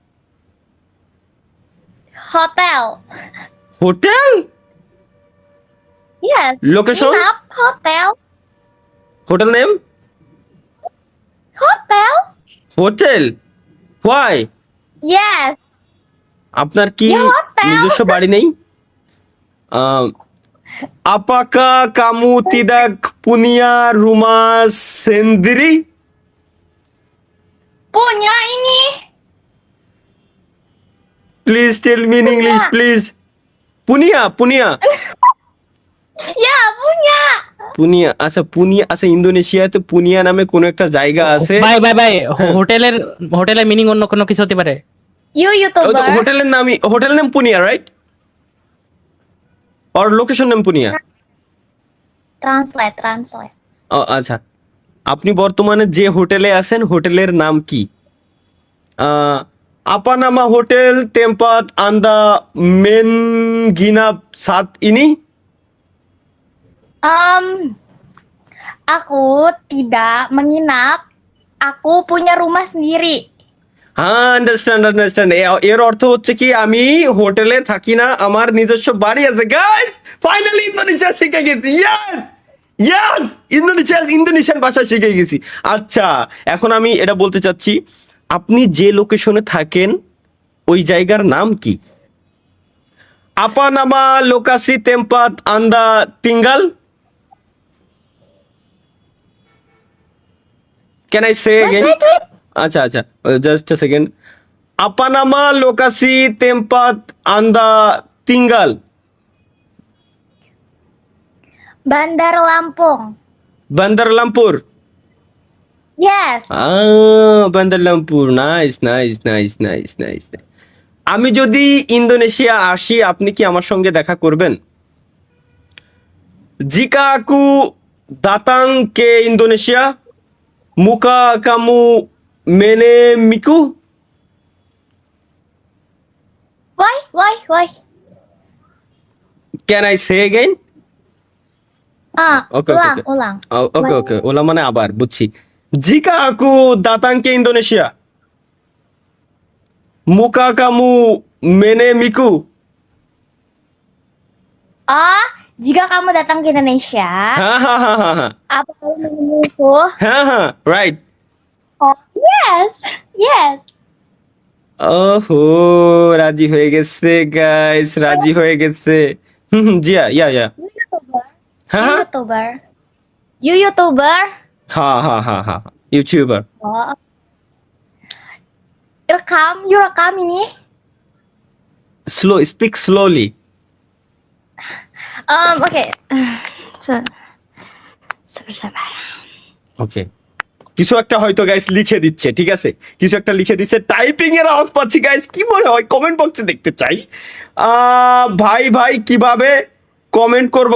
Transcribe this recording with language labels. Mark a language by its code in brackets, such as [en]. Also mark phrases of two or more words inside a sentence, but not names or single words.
[en] Hotel. Hotel? Yes. Location? [id] Nginap. Hotel. [en] Hotel name? Hotel. Hotel? Why? Yes. [bn] আপনার কি [id] Ya hotel. [bn] নিজস্ব বাড়ি নেই? আহ, [id] Apakah kamu tidak punya rumah sendiri? Punya ini. [en] Please tell me in [id] Punya. [en] English, please. [id] পুনিয়া, পুনিয়া, Ya, punya. পুনিয়া। [bn] আচ্ছা পুনিয়া, আচ্ছা ইন্দোনেশিয়াতে পুনিয়া নামে কোনো একটা জায়গা আছে। ভাই ভাই ভাই হ্যাঁ। হোটেলের মিনিং অন্য কোনো কিছু হতে পারে। [en] You YouTuber. [bn] হোটেলের নামই, হোটেল নাম পুনিয়া, রাইট? আর লোকেশন নাম পুনিয়া। [en] Translate, translate. [bn] আচ্ছা, আপনি বর্তমানে যে হোটেলে আছেন হোটেলের নাম কি? [id] Apa nama hotel tempat Anda menginap saat ini. Aku tidak menginap. Aku punya rumah sendiri. [bn] হ্যাঁ, [en] understand understand. [bn] এর অর্থ হচ্ছে কি, আমি হোটেলে থাকি না, আমার নিজস্ব বাড়ি আছে। গাইস, ফাইনালি ইন্দোনেশিয়া শিখে গেছি। [en] yes yes, [bn] ইন্দোনেশিয়ান ভাষা শিখে গেছি। আচ্ছা, এখন আমি এটা বলতে চাচ্ছি, আপনি যে লোকেশনে থাকেন ওই জায়গার নাম কি? [id] Apa nama lokasi tempat Anda tinggal. [en] Can I say Wait, এগেন? wait, wait. [bn] আচ্ছা আচ্ছা, [en] just a second. [id] Apa nama lokasi tempat Anda tinggal. [bn] Bandar Lampung. বান্দার লামপুর। [en] Yes. [bn] বান্দার লামপুর, [en] nice nice nice nice nice. [bn] আমি যদি ইন্দোনেশিয়া আসি, আপনি কি আমার সঙ্গে দেখা করবেন? [id] jika aku datang ke Indonesia, maka kamu menemuiku. [en] Why? Can I say again? Okay okay [id] Ulang. [en] okay okay, [bn] ওলা মানে আবার, বুঝছি। [id] jika aku datang ke Indonesia, maka kamu menemuiku. Oh, jika kamu datang ke Indonesia, [bn] হ্যাঁ হ্যাঁ হ্যাঁ হ্যাঁ হ্যাঁ [id] apa kamu menemuku? [bn] হ্যাঁ হ্যাঁ, রাইট। [en] Oh, yes. [bn] ওহো, রাজি হয়ে গেছে গাইস, রাজি হয়ে গেছে। জি, ইয়া। [en] You YouTuber. [bn] হ্যাঁ [en] You [bn] হ্যাঁ [en] YouTuber. You YouTuber. [bn] হ্যাঁ হ্যাঁ হ্যাঁ হ্যাঁ, ইউটিউবার। [id] Oh, you rekam ini. [en] speak slowly. [id] Okay. Sabar. [bn] ওকে, কিছু একটা হয়তো গাইস লিখে দিচ্ছে, ঠিক আছে, কিছু একটা লিখে দিচ্ছে, টাইপিং এর আওয়াজ পাচ্ছি গাইস। কি মনে হয়? কমেন্ট বক্সে দেখতে চাই। ভাই কিভাবে কমেন্ট করব?